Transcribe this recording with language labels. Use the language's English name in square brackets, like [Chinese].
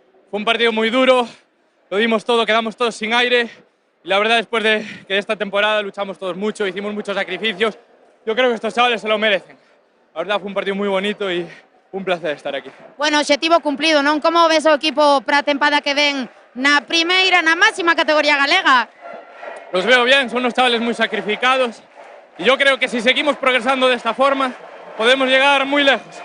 [Spanish] Fue un partido muy duro, lo dimos todo, quedamos todos sin aire. Y la verdad, después de que esta temporada luchamos todos mucho, hicimos muchos sacrificios, yo creo que estos chavales se lo merecen. La verdad, fue un partido muy bonito y un placer estar aquí. Bueno, objetivo cumplido, non? [Galician] Como ves o equipo para a tempada que ven na primeira, na máxima categoría galega? [Spanish] Los veo bien, son unos chavales muy sacrificados. Y yo creo que si seguimos progresando de esta forma, podemos llegar muy lejos.